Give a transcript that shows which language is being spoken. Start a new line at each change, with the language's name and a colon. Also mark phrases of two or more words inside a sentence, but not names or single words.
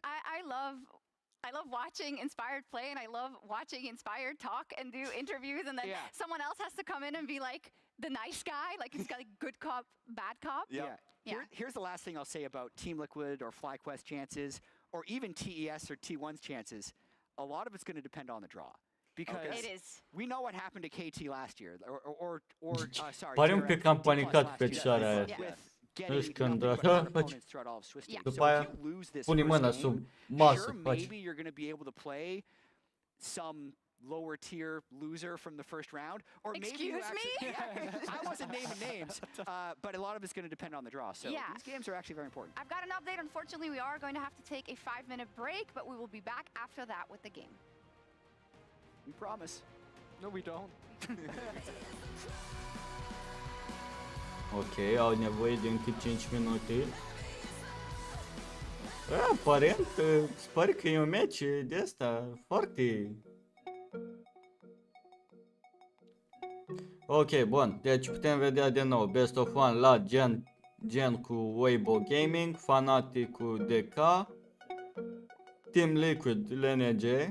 English: I love watching Inspired play, and I love watching Inspired talk and do interviews, and then someone else has to come in and be like the nice guy, like he's got like good cop, bad cop. Here's the last thing I'll say about Team Liquid or FlyQuest chances, or even TES or T1's chances. A lot of it's going to depend on the draw. Because we know what happened to KT last year, sorry.
Romanian: Pare un pic că am panicat pe țara aia. Deci când după aia pune mâna sub masă.
English: Maybe you're going to be able to play some lower tier loser from the first round, or maybe you actually, I wasn't naming names, but a lot of it's going to depend on the draw. So these games are actually very important. I've got an update. Unfortunately, we are going to have to take a 5-minute break, but we will be back after that with the game. We promise. No, we don't.
Romanian: Ok, au nevoie de încă 5 minute. Aparent, se pare că e un match de asta foarte... Ok, bun, deci putem vedea din nou
English: Best of 1
Romanian: la gen cu Weibo Gaming, Fnatic cu DK, Team Liquid LNG.